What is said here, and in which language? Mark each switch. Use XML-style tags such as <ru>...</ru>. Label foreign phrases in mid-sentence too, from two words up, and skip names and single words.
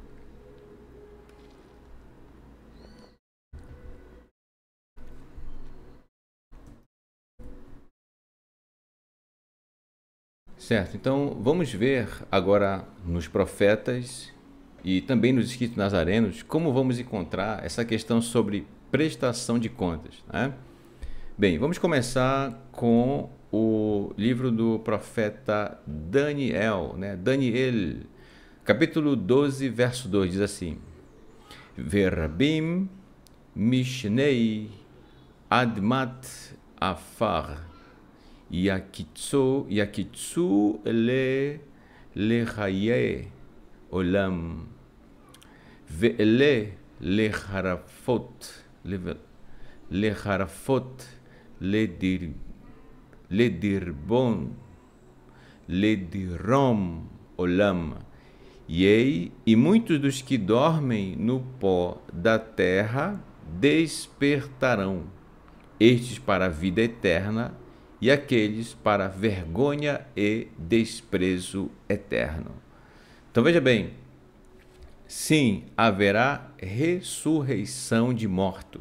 <pt>Certo, então vamos ver agora nos profetas e também nos escritos nazarenos como vamos encontrar essa questão sobre prestação de contas, né? Bem, vamos começar com o livro do profeta Daniel, né? Daniel, capítulo 12, verso 2, diz assim:</pt> <he>ורבים מישני אדמת עפר יקיצו לחיי עולם ואלה לחרפות לדראון עולם.</he> <pt>E muitos dos que dormem no pó da terra despertarão, estes para a vida eterna, e aqueles para vergonha e desprezo eterno. Então veja bem, sim, haverá ressurreição de mortos.</pt>